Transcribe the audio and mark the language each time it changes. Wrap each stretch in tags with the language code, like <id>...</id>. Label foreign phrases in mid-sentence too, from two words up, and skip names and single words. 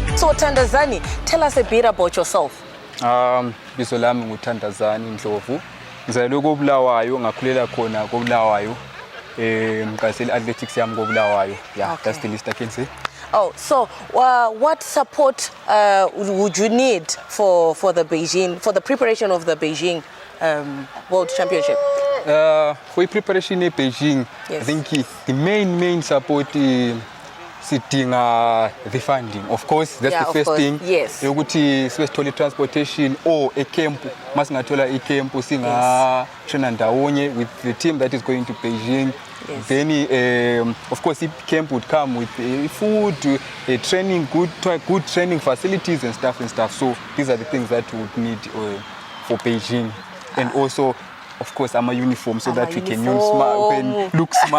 <en>So Thandazani, tell us a bit about yourself.</en> <nd>Bizo lami nguThandazani Ndhlovu. Ngizalwe koBulawayo, ngakhulela khona koBulawayo. Ngikasela athletics yami koBulawayo.</nd> <en>Yeah, that's the list I can say. Oh, so what support would you need for the Beijing, for the preparation of the Beijing World Championship? For preparation in Beijing, yes. I think the main support sidinga the funding. Of course, that's the first thing. Yes.</en> <nd>Yokuthi sibesithole</nd> <en>transportation or a camp. Masingathola a camp</en> <nd>singa train ndawonye</nd> <en>with the team that is going to Beijing. Yes. Then, of course, the camp would come with food, training, good training facilities and stuff. So these are the things that we would need for Beijing, and also, of course, I'm a uniform so that we can look smart.</en>